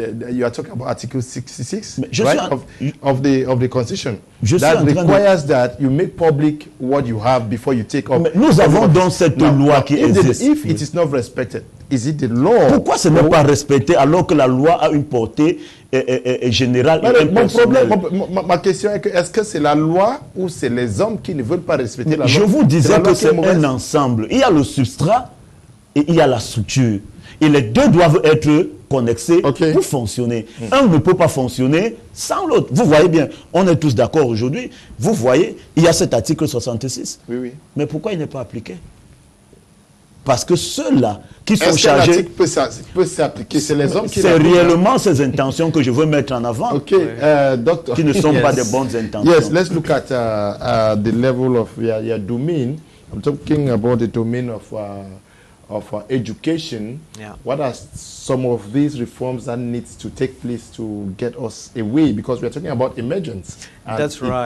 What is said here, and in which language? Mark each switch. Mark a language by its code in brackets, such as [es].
[en] you are talking about Article 66, right, of the Constitution. That requires that you make public what you have before you take up. [fr] Mais nous avons donc cette loi qui existe. [en] If it is not respected, is it the law? [fr] Pourquoi ce n'est pas respecté alors que la loi a une portée générale et impersonnelle? Ma question est que est-ce que c'est la loi ou c'est les hommes qui ne veulent pas respecter la loi? Je vous disais que c'est un ensemble. Il y a le substrat et il y a la structure. Et les deux doivent être connexés pour fonctionner. Un ne peut pas fonctionner sans l'autre. Vous voyez bien, on est tous d'accord aujourd'hui. Vous voyez, il y a cet article 66. Oui, oui. Mais pourquoi il n'est pas appliqué? Parce que ceux-là qui sont chargés... Est-ce que l'article peut s'appliquer? C'est les hommes qui... C'est réellement ces intentions que je veux mettre en avant. [en] Doctor. [fr] Qui ne sont pas de bonnes intentions. [en] Yes, let's look at the level of your domain. I'm talking about the domain of education. Yeah. What are some of these reforms that needs to take place to get us away? Because we're talking about emergence. And that's right.